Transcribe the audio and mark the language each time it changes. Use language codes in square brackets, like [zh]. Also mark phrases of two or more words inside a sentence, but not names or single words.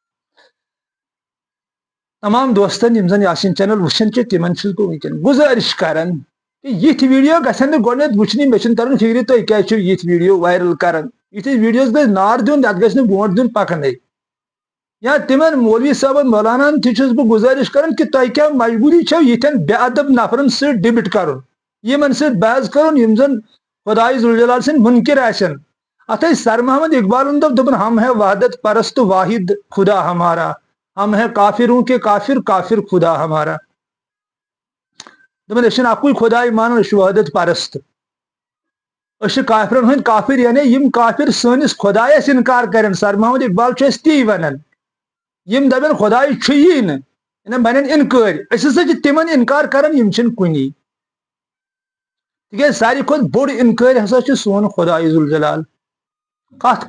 [ks] تمام دوستن یِم زن یاسین چینل وٕچھان چھِ تِمن چھُس بہٕ وٕنکیٚن گُزٲرِش کران کہ یِتھۍ ویٖڈیو گژھن نہٕ گۄڈٕنیتھ وٕچھنہِ مےٚ چھُنہٕ تران فِکرِ تُہۍ کیازِ چھِو یِتھۍ ویٖڈیو وایرل کران یِتھِس ویٖڈیوس گژھِ نار دیُن یتھ گژھِ نہٕ برونٛٹھ دیُن پکنٕے یا تِمن مولوی صٲبن مولاناہن تہِ چھُس بہٕ گُزٲرِش کران کہ تۄہہِ کیٛاہ مجبوٗری چھو یِتھٮ۪ن بے ادب نفرن سۭتۍ ڈِبیٹ کرُن یِمن سۭتۍ بحث کرُن یِم زن خدایے ذوالجلال سٕنٛدۍ مُنکِر آسن اتھ ٲسۍ سر محمد اقبالن دوٚپ [ur] ہم ہے وحدت پرست واحد خدا ہمارا ہم ہے کافروں کے کافر کافر خدا ہمارا [ks] دپان أسۍ چھِنہٕ اکُے خداے مانان أسۍ چھِ وحدت پرست أسۍ چھِ کافرن ہٕنٛدۍ کافر یعنی یِم کافر سٲنِس خدایس انکار کرن سر محمد اقبال چھُ اَسہِ تی ونان یِم دپن خداے چھُیی نہٕ یعنی بنن انکٲرۍ أسۍ ہسا چھِ تِمن انکار کران یِم چھِنہٕ کُنی تِکیازِ ساروی کھۄتہٕ بوٚڑ انکٲرۍ ہسا چھُ سون خدایے ذوالجلال کتھ